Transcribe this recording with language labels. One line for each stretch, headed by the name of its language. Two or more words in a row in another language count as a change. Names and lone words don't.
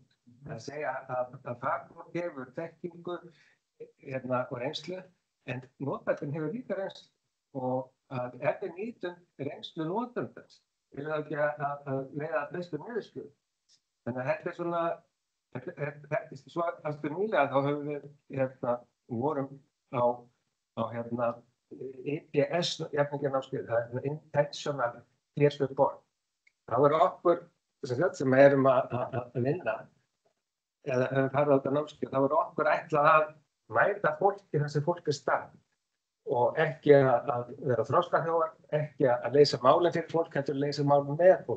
Icelandic: Það segja að fagfólk hefur þekkingu og reynslu en notendurinn hefur líka reynslu og að ef við nýtum reynslu notandans við ekki að leiða að bestu niðurstöðu. Þannig að þetta er svona, þetta er svo aftur nýlega þá höfum við vorum á IPS jafningjanámskeið, það er
English: intentional peer support.
Icelandic: Það er okkur sem erum að vinna eða höfum farið á þetta námskeið, þá er okkur ætlað að mæta fólki þar sem fólk er stað og ekki að vera þroskaþjálfar, ekki að leysa málin fyrir fólk, heldur að leysa málin með fólk.